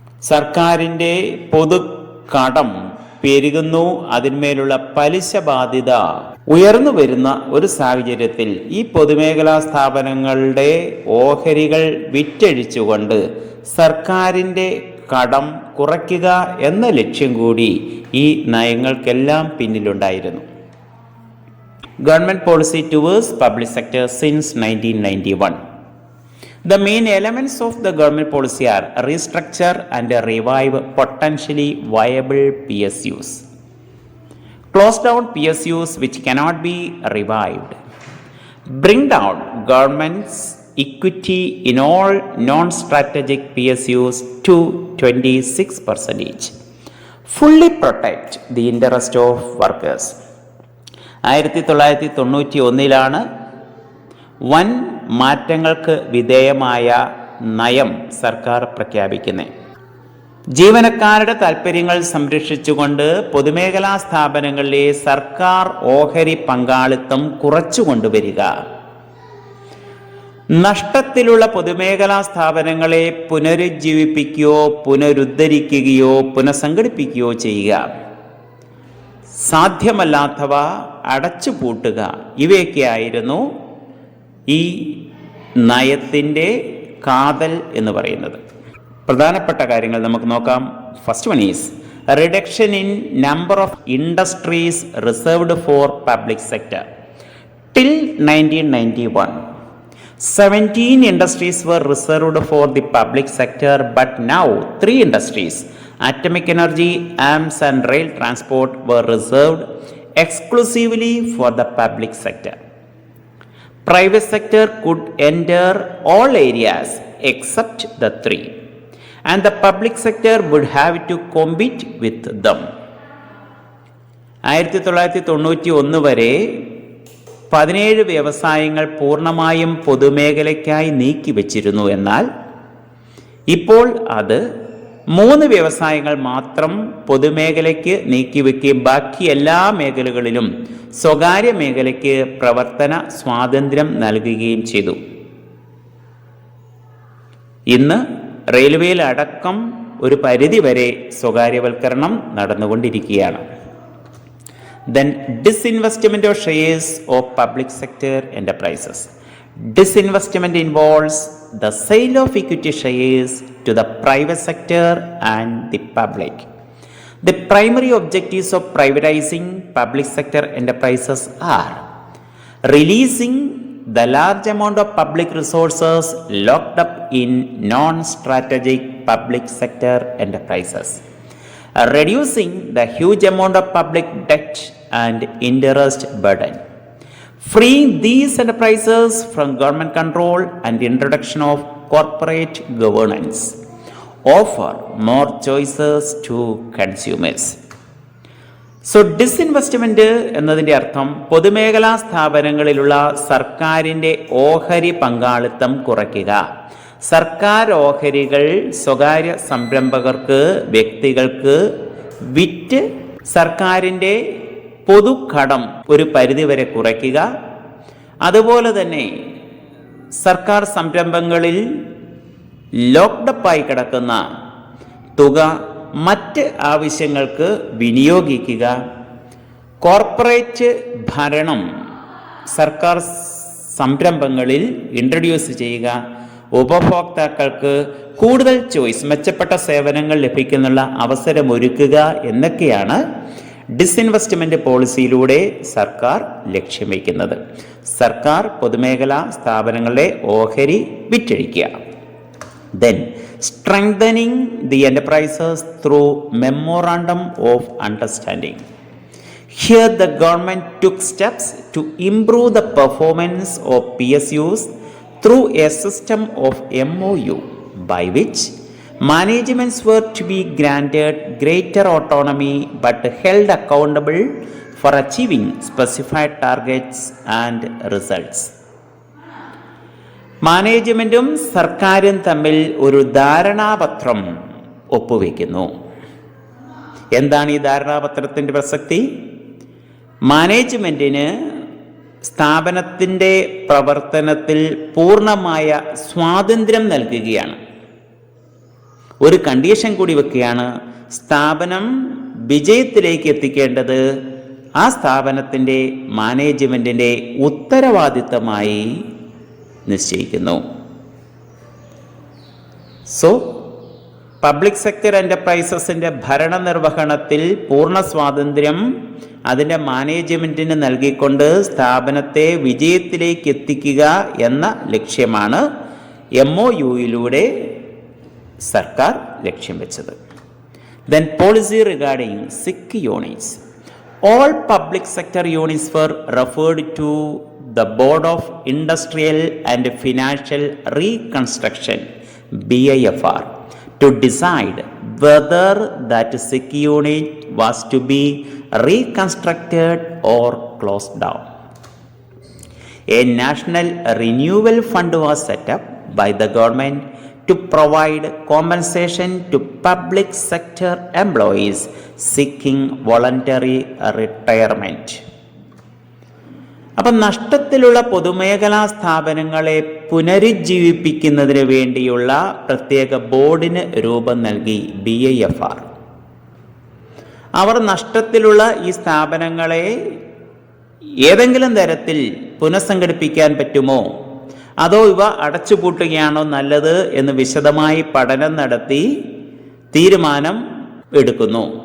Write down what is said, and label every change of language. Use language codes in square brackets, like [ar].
[ml] സർക്കാരിൻ്റെ പൊതു കടം പെരുകുന്നു, അതിന്മേലുള്ള പലിശ ബാധ്യത ഉയർന്നു വരുന്ന ഒരു സാഹചര്യത്തിൽ ഈ പൊതുമേഖലാ സ്ഥാപനങ്ങളുടെ ഓഹരികൾ വിറ്റഴിച്ചുകൊണ്ട് സർക്കാരിൻ്റെ കടം കുറയ്ക്കുക എന്ന ലക്ഷ്യം കൂടി ഈ നയങ്ങൾക്കെല്ലാം പിന്നിലുണ്ടായിരുന്നു. [en] Government policy towards public sector since 1991. The main elements of the government policy are restructure and revive potentially viable PSUs, close down PSUs which cannot be revived, bring down government's equity in all non-strategic PSUs to 26%, fully protect the interest of workers. [ml] 1991 വൻ മാറ്റങ്ങൾക്ക് വിധേയമായ നയം സർക്കാർ പ്രഖ്യാപിക്കുന്നത്. ജീവനക്കാരുടെ താൽപ്പര്യങ്ങൾ സംരക്ഷിച്ചുകൊണ്ട് പൊതുമേഖലാ സ്ഥാപനങ്ങളിലെ സർക്കാർ ഓഹരി പങ്കാളിത്തം കുറച്ചു കൊണ്ടുവരിക, നഷ്ടത്തിലുള്ള പൊതുമേഖലാ സ്ഥാപനങ്ങളെ പുനരുജ്ജീവിപ്പിക്കുകയോ പുനരുദ്ധരിക്കുകയോ പുനഃസംഘടിപ്പിക്കുകയോ ചെയ്യുക, സാധ്യമല്ലാത്തവ അടച്ചുപൂട്ടുക, ഇവയൊക്കെയായിരുന്നു ഈ നയത്തിൻ്റെ കാതൽ എന്ന് പറയുന്നത്. പ്രധാനപ്പെട്ട കാര്യങ്ങൾ നമുക്ക് നോക്കാം. [en] First one is reduction in number of industries reserved for public sector. Till 1991, 17 industries were reserved for the public sector, but now 3 industries, atomic energy, arms and rail transport, were reserved exclusively for the public sector. Private sector could enter all areas except the 3, and the public sector would have to compete with them. [ml] 1991 വരെ 17 വ്യവസായങ്ങൾ പൂർണ്ണമായും പൊതുമേഖലയ്ക്കായി നീക്കിവച്ചിരുന്നു. എന്നാൽ ഇപ്പോൾ അത് 3 വ്യവസായങ്ങൾ മാത്രം പൊതുമേഖലയ്ക്ക് നീക്കിവെക്കുകയും ബാക്കി എല്ലാ മേഖലകളിലും സ്വകാര്യ മേഖലയ്ക്ക് പ്രവർത്തന സ്വാതന്ത്ര്യം നൽകുകയും ചെയ്തു. ഇന്ന് റെയിൽവേയിലടക്കം ഒരു പരിധിവരെ സ്വകാര്യവൽക്കരണം നടന്നുകൊണ്ടിരിക്കുകയാണ്. [en] Then disinvestment of shares of public sector enterprises. Disinvestment involves the sale of equity shares to the private sector and the public. The primary objectives of privatizing public sector enterprises are releasing the large amount of public resources locked up in non-strategic public sector enterprises, reducing the huge amount of public debt and interest burden, freeing these enterprises from government control and introduction of corporate governance, offer more choices to consumers. [ml] So ഡിസിൻവെസ്റ്റ്മെൻറ്റ് എന്നതിൻ്റെ അർത്ഥം പൊതുമേഖലാ സ്ഥാപനങ്ങളിലുള്ള സർക്കാരിൻ്റെ ഓഹരി പങ്കാളിത്തം കുറയ്ക്കുക. സർക്കാർ ഓഹരികൾ സ്വകാര്യ സംരംഭകർക്ക്, വ്യക്തികൾക്ക് വിറ്റ് സർക്കാരിൻ്റെ പൊതുകടം ഒരു പരിധിവരെ കുറയ്ക്കുക. അതുപോലെ തന്നെ സർക്കാർ സംരംഭങ്ങളിൽ ലോക്ക്ഡപ്പായി കിടക്കുന്ന തുക മറ്റ് ആവശ്യങ്ങൾക്ക് വിനിയോഗിക്കുക. കോർപ്പറേറ്റ് ഭരണം സർക്കാർ സംരംഭങ്ങളിൽ ഇൻട്രൊഡ്യൂസ് ചെയ്യുക. ഉപഭോക്താക്കൾക്ക് കൂടുതൽ ചോയ്സ്, മെച്ചപ്പെട്ട സേവനങ്ങൾ ലഭിക്കുന്നുള്ള അവസരമൊരുക്കുക എന്നൊക്കെയാണ് ഡിസിൻവെസ്റ്റ്മെൻറ്റ് പോളിസിയിലൂടെ സർക്കാർ ലക്ഷ്യം വയ്ക്കുന്നത്. സർക്കാർ പൊതുമേഖലാ സ്ഥാപനങ്ങളുടെ ഓഹരി വിറ്റഴിക്കുക. [en] Then strengthening the enterprises through memorandum of understanding. Here the government took steps to improve the performance of PSUs through a system of MOU by which managements were to be granted greater autonomy but held accountable for achieving specified targets and results. [ml] മാനേജ്മെൻറ്റും സർക്കാരും തമ്മിൽ ഒരു ധാരണാപത്രം ഒപ്പുവെക്കുന്നു. എന്താണ് ഈ ധാരണാപത്രത്തിൻ്റെ പ്രസക്തി? മാനേജ്മെൻറ്റിന് സ്ഥാപനത്തിൻ്റെ പ്രവർത്തനത്തിൽ പൂർണ്ണമായ സ്വാതന്ത്ര്യം നൽകുകയാണ്. ഒരു കണ്ടീഷൻ കൂടി വെക്കുകയാണ്, സ്ഥാപനം വിജയത്തിലേക്ക് എത്തിക്കേണ്ടത് ആ സ്ഥാപനത്തിൻ്റെ മാനേജ്മെൻറ്റിൻ്റെ ഉത്തരവാദിത്തമായി നിശ്ചയിക്കുന്നു. സോ പബ്ലിക് സെക്ടർ എൻ്റർപ്രൈസസിൻ്റെ ഭരണനിർവഹണത്തിൽ പൂർണ്ണ സ്വാതന്ത്ര്യം അതിൻ്റെ മാനേജ്മെൻറ്റിന് നൽകിക്കൊണ്ട് സ്ഥാപനത്തെ വിജയത്തിലേക്ക് എത്തിക്കുക എന്ന ലക്ഷ്യമാണ് MOUയിലൂടെ സർക്കാർ ലക്ഷ്യം വെച്ചത്. [en] Then policy regarding SIC units. All public sector units were referred to the Board of Industrial and Financial Reconstruction (BIFR) to decide whether that SIC unit was to be reconstructed or closed down. A national renewal fund was set up by the government to provide compensation to public sector employees seeking voluntary retirement. [ml] അപ്പം നഷ്ടത്തിലുള്ള പൊതുമേഖലാ സ്ഥാപനങ്ങളെ പുനരുജ്ജീവിപ്പിക്കുന്നതിന് വേണ്ടിയുള്ള പ്രത്യേക ബോർഡിന് രൂപം നൽകി BIFR. അവർ നഷ്ടത്തിലുള്ള ഈ സ്ഥാപനങ്ങളെ ഏതെങ്കിലും തരത്തിൽ പുനഃസംഘടിപ്പിക്കാൻ പറ്റുമോ, അതോ ഇവ അടച്ചുപൂട്ടുകയാണോ നല്ലത് എന്ന് വിശദമായി പഠനം നടത്തി തീരുമാനം എടുക്കുന്നു.